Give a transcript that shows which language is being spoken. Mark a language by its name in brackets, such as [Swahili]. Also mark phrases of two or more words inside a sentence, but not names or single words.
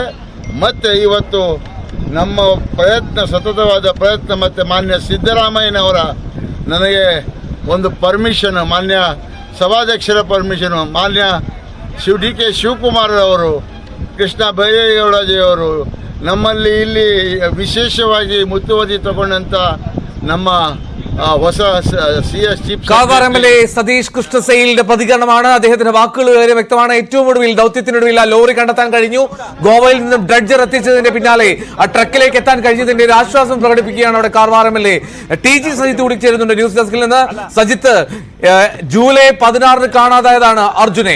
[Kannada] ಮತ್ತೆ ಇವತ್ತು ನಮ್ಮ ಪ್ರಯತ್ನ, ಸತತವಾದ ಪ್ರಯತ್ನ, ಮತ್ತು ಮಾನ್ಯ ಸಿದ್ದರಾಮಯ್ಯನವರ ನನಗೆ ಒಂದು ಪರ್ಮಿಷನ್, ಮಾನ್ಯ ಸಭಾಧ್ಯಕ್ಷರ ಪರ್ಮಿಷನು, ಮಾನ್ಯ DK ಶಿವಕುಮಾರ್ ಅವರು, ಕೃಷ್ಣ ಬೈರೇಗೌಡಜಿಯವರು, ನಮ್ಮಲ್ಲಿ ಇಲ್ಲಿ ವಿಶೇಷವಾಗಿ ಮುತುವರ್ಜಿ ತಗೊಂಡಂತ ನಮ್ಮ ಹೊಸ CS ചീഫ് [Malayalam] കാർവാർ MLA സതീഷ് കൃഷ്ണസെയിലിന്റെ പ്രതികരണമാണ്. അദ്ദേഹത്തിന്റെ വാക്കുകൾ വളരെ വ്യക്തമാണ്. ഏറ്റവും ഒടുവിൽ ദൗത്യത്തിനൊടുവിൽ ആ ലോറി കണ്ടെത്താൻ കഴിഞ്ഞു. ഗോവയിൽ നിന്നും ഡ്രഡ്ജർ എത്തിച്ചതിന്റെ പിന്നാലെ ആ ട്രക്കിലേക്ക് എത്താൻ കഴിഞ്ഞതിന്റെ ഒരു ആശ്വാസം പ്രകടിപ്പിക്കുകയാണ് അവിടെ കാർവാർ MLA. TG സജിത്ത് കൂടി ചേരുന്നുണ്ട് [English] news desk [Malayalam] നിന്ന്. സജിത്ത്, ജൂലൈ 16 കാണാതായതാണ് അർജുനെ.